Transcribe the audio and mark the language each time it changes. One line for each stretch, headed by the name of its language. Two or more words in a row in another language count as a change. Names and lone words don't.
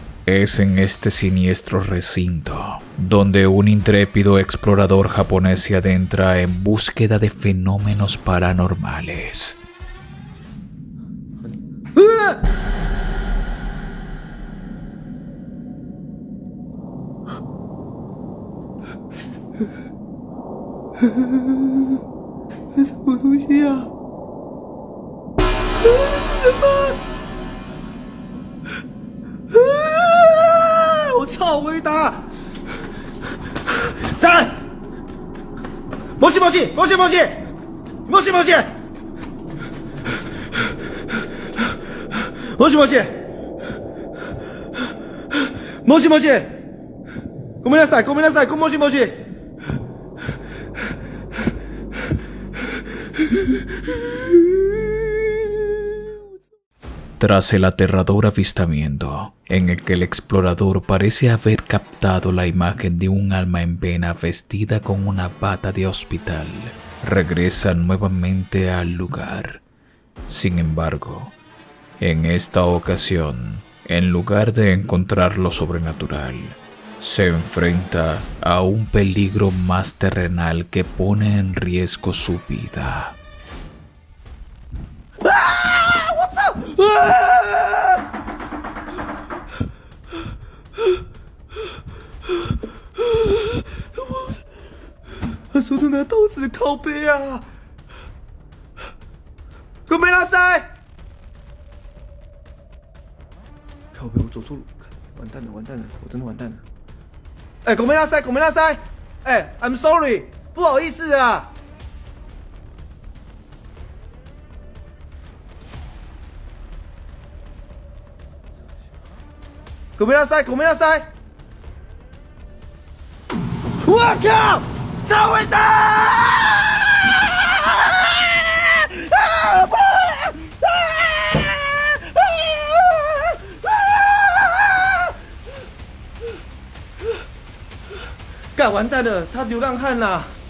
Spanish: Es en este siniestro recinto donde un intrépido explorador japonés se adentra en búsqueda de fenómenos paranormales. ¿Es policía?
Chinese: 我操！
Japanese: 回答。3。もしもし。もしもし。もしもし。もしもし。もしもし。ごめんなさい。ごめんなさい。もしもし。
Spanish: Tras el aterrador avistamiento, en el que el explorador parece haber captado la imagen de un alma en pena vestida con una bata de hospital, regresa nuevamente al lugar. Sin embargo, en esta ocasión, en lugar de encontrar lo sobrenatural, se enfrenta a un peligro más terrenal que pone en riesgo su vida.
Chinese: 他手中拿刀子靠背啊！
Japanese: ごめんなさい！
Chinese: 靠背，我走错路，完蛋了，完蛋了，我真的完蛋了！哎，
Japanese: ごめんなさい，ごめんなさい！
English: 哎 ，I'm sorry，
Chinese: 不好意思啊！
Japanese: ごめんなさい，ごめんなさい！
Chinese: 我靠！超伟大！干完蛋了，他流浪汉啦！